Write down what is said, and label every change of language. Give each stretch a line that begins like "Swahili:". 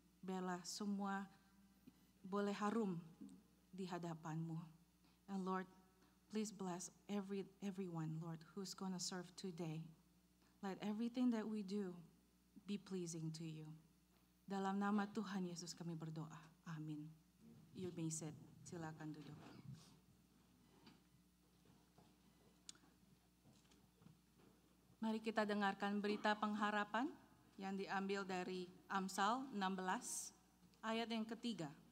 Indonesian: Biarlah semua boleh harum di hadapan-Mu.
English: And Lord, please bless everyone Lord who's going to serve today. Let everything that we do be pleasing to you.
Indonesian: Dalam nama Tuhan Yesus kami berdoa. Amin.
English: You may sit.
Indonesian: Silakan duduk. Mari kita dengarkan berita pengharapan yang diambil dari Amsal 16 ayat yang ketiga.